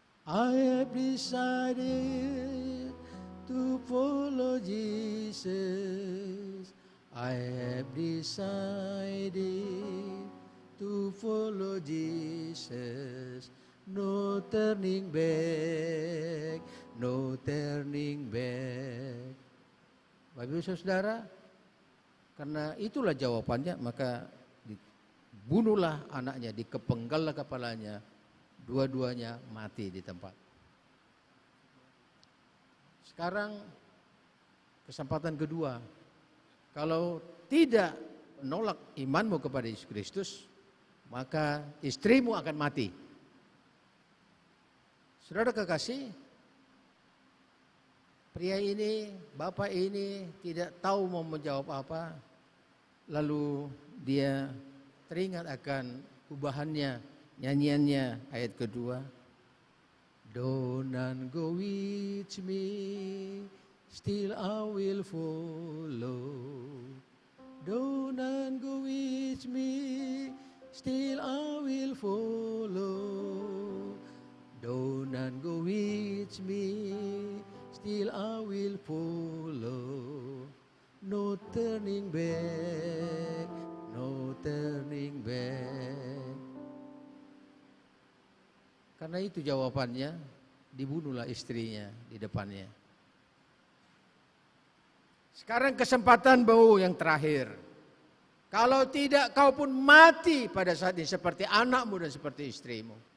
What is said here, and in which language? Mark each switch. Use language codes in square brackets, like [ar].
[en] I have decided to follow Jesus. I have decided to follow Jesus. No turning back, no turning back. [id] Bapak Ibu Saudara, karena itulah jawabannya, maka dibunuhlah anaknya, dikepenggallah kepalanya, 2-duanya mati di tempat. Sekarang kesempatan kedua, kalau tidak menolak imanmu kepada Yesus Kristus, maka istrimu akan mati. Saudara kekasih, pria ini, bapak ini tidak tahu mau menjawab apa. Lalu dia teringat akan gubahannya, nyanyiannya ayat kedua. [en] Don't go with me, still I will follow. Don't go with me, still I will follow. Don't go with me, still I will follow. No turning back, no turning back. [id] Karena itu jawabannya, dibunuhlah istrinya di depannya. Sekarang kesempatanmu yang terakhir. Kalau tidak, kau pun mati pada saat ini seperti anakmu dan seperti istrimu.